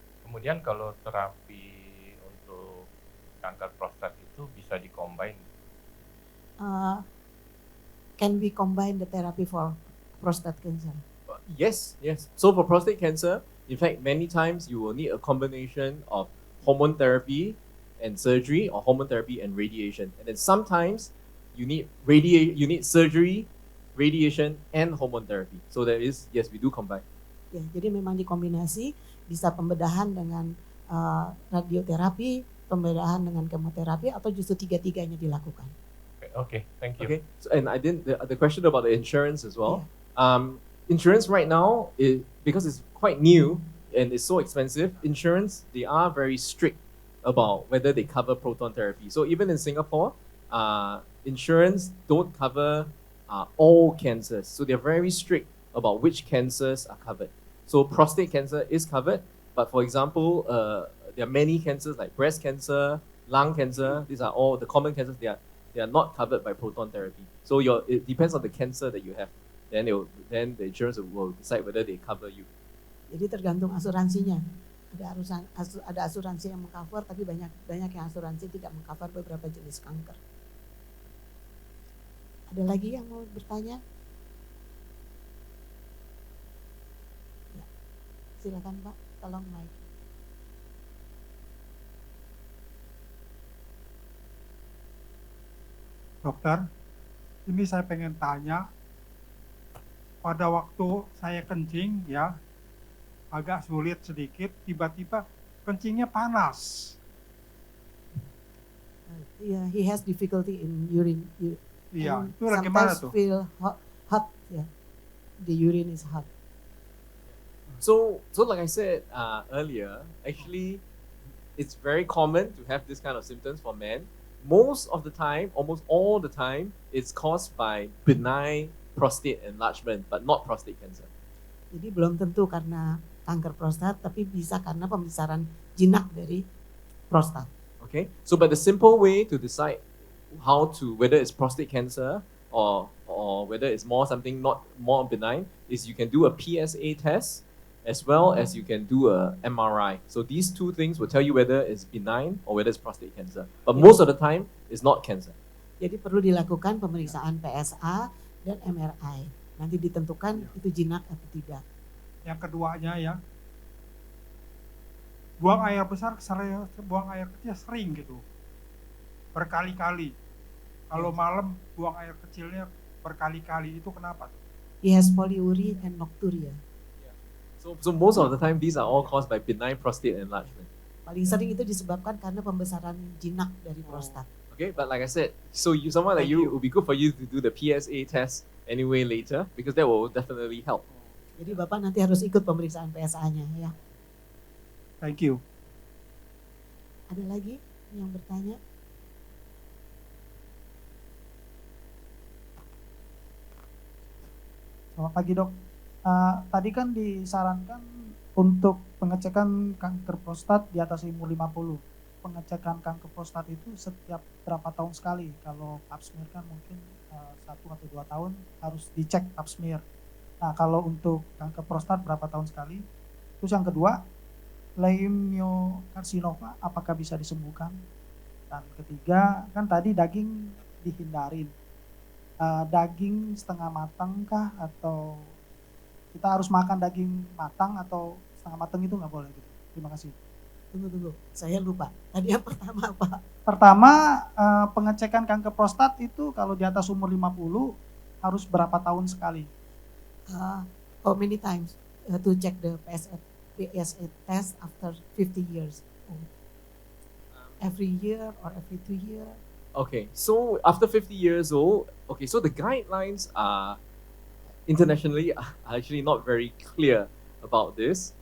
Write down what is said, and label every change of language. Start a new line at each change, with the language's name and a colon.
Indonesian: Kemudian kalau terapi untuk kanker prostat itu bisa di-combine?
English: Can we combine the therapy for prostate cancer? Yes. So for prostate cancer, in fact, many times you will need a combination of hormone therapy and surgery, or hormone therapy and radiation. And then sometimes you need surgery, radiation, and hormone therapy. So there is, yes, we do combine.
Indonesian: Ya, jadi memang dikombinasi, bisa pembedahan dengan radioterapi, pembedahan dengan kemoterapi, atau justru tiga-tiganya dilakukan.
English: Okay, thank you. Okay. So, and I didn't the question about the insurance as well. Insurance right now is, because it's quite new and it's so expensive. Insurance, they are very strict about whether they cover proton therapy. So even in Singapore, insurance don't cover all cancers. So they're very strict about which cancers are covered. So prostate cancer is covered, but for example, there are many cancers like breast cancer, lung cancer. These are all the common cancers. They are not covered by proton therapy. So it depends on the cancer that you have. Then the insurance will decide whether they cover you.
Indonesian: Jadi tergantung asuransinya. Ada asuransi yang mengcover, tapi banyak yang asuransi tidak mengcover beberapa jenis kanker. Ada lagi yang mau bertanya? Ya. Silakan Pak, tolong mic. Dokter, ini saya pengen tanya, pada waktu saya kencing ya, agak sulit sedikit, tiba-tiba kencingnya panas.
English: Yeah, he has difficulty in urine.
Indonesian: Iya,
English: And
Indonesian: itu gimana
English: sometimes
Indonesian: tuh?
English: feel hot, yeah. The urine is hot. So like I said earlier, actually, it's very common to have this kind of symptoms for men. Most of the time, almost all the time, it's caused by benign prostate enlargement, but not prostate cancer.
Indonesian: Jadi belum tentu karena kanker prostat, tapi bisa karena pembesaran jinak dari prostat.
English: Okay, so but the simple way to decide whether it's prostate cancer or whether it's something not more benign is you can do a PSA test as well as you can do a MRI. So these two things will tell you whether it's benign or whether it's prostate cancer. But most of the time, it's not cancer.
Indonesian: Jadi perlu dilakukan pemeriksaan PSA dan MRI. Nanti ditentukan itu jinak atau tidak. Yang keduanya ya, buang air besar, buang air kecil sering gitu, berkali-kali. Kalau malam buang air kecilnya berkali-kali, itu kenapa?
English: He has polyuria and nocturia. So most of the time, these are all caused by benign prostate enlargement.
Indonesian: Paling sering itu disebabkan karena pembesaran jinak dari prostat.
English: Okay, but like I said, so someone like you, it would be good for you to do the PSA test anyway later, because that will definitely help.
Indonesian: Jadi Bapak nanti harus ikut pemeriksaan PSA-nya ya.
English: Thank you.
Indonesian: Ada lagi yang bertanya? Selamat pagi dok. Tadi kan disarankan untuk pengecekan kanker prostat di atas umur 50. Pengecekan kanker prostat itu setiap berapa tahun sekali? Kalau pap smear kan mungkin 1 atau 2 tahun harus dicek pap smear. Nah kalau untuk kanker prostat berapa tahun sekali? Terus yang kedua, leukemiokarsinoma apakah bisa disembuhkan? Dan ketiga, kan tadi daging dihindarin. Daging setengah matang kah atau kita harus makan daging matang atau setengah matang itu nggak boleh gitu. Terima kasih. Tunggu, saya lupa. Tadi yang pertama apa? Pertama, pengecekan kanker prostat itu kalau di atas umur 50 harus berapa tahun sekali?
English: How many times to check the PSA test after 50 years? Every year or every 2 years? Okay, so after 50 years old, okay, so the guidelines are internationally are actually not very clear about this.